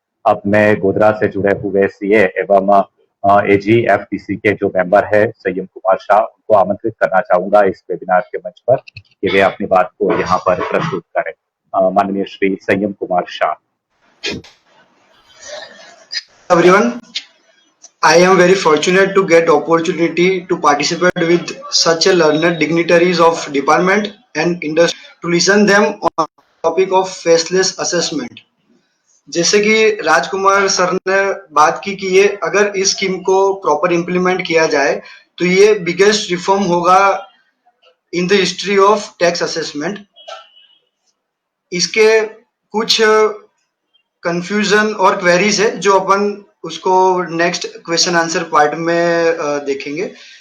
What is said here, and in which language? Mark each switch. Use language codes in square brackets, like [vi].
[hi] अब मैं गोधरा से जुड़े हुए सीए एवं एजीएफटीसी के जो मेंबर है संयम कुमार शाह, उनको आमंत्रित करना चाहूंगा इस वेबिनार के मंच पर कि वे अपनी बात को यहाँ पर प्रस्तुत करें. माननीय श्री संयम Kumar Shah. [en] Everyone, I am very fortunate to get opportunity to participate with such a learned dignitaries of department and industry to listen them on topic of faceless assessment. [hi] जैसे कि राजकुमार सर ने बात की कि ये अगर इस स्कीम को प्रॉपर इम्प्लीमेंट किया जाए तो ये बिगेस्ट रिफॉर्म होगा [en] In the history of tax assessment. [hi] इसके कुछ कंफ्यूजन और क्वेरीज है जो अपन उसको नेक्स्ट क्वेश्चन आंसर पार्ट में देखेंगे.